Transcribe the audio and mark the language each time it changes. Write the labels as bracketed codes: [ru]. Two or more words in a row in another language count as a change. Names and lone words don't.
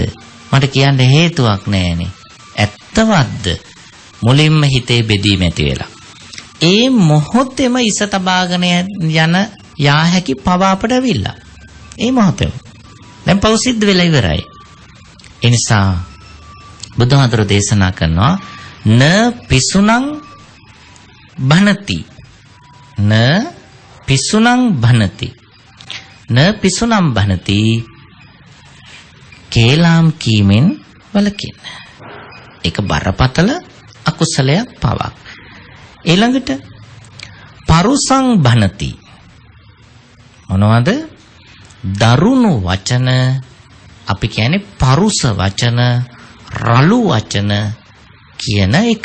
[si] මට කියන්න හේතුවක් නැහැනේ. ඇත්තවත්ද? මුලින්ම හිතේ බෙදීම ඇති වෙලා. ඒ මොහොතේම ඉස තබාගෙන යන යා හැකි පව අපට ඇවිල්ලා. ඒ මොහොතේම. දැන් පව සිද්ධ වෙලා ඉවරයි. ඒ නිසා බුදුහාඳුර දේශනා කරනවා [pi] න පිසුනං බනති න පිසුනං බනති න පිසුනං බනති [si] කේලාම් කීමෙන් වලකින්න. ඒක බරපතල අකුසලයක් පවක්. ඊළඟට [pi] පරුසං බනති. [si] මොනවද? දරුණු වචන, අපි කියන්නේ පරුස වචන, රළු වචන කියන එක.